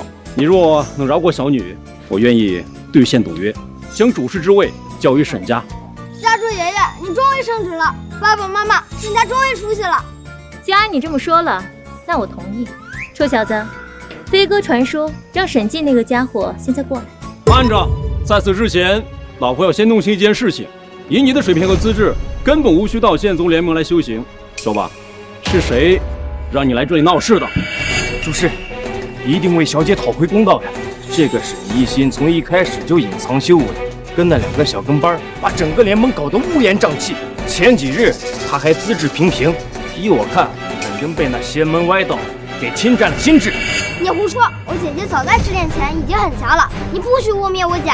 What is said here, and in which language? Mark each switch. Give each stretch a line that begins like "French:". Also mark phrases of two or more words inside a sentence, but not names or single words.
Chinese: 你若能饒過小女，我願意兌現賭約，將主事之位交於沈家。家主爺爺，你終於升職了，爸爸媽媽，沈家終於出息了。既然你這麼說了，那我同意。臭小子，飛鸽傳書讓沈靜那個家伙現在過來。慢着，在此之前，老婆要先弄清一件事情。以你的水平和资质，根本无需到剑宗联盟来修行。说吧，是谁讓你来这裡鬧事的？主事，一定为小姐討回公道的。这个沈一心从一開始就隱藏修為，跟那2個小跟班把整個聯盟搞得烏煙瘴氣。前幾日他還資質平平，依我看，肯定被那邪門歪道給侵占了心智。你胡說！我姐姐早在10年前已經很強了，你不許污蔑我姐。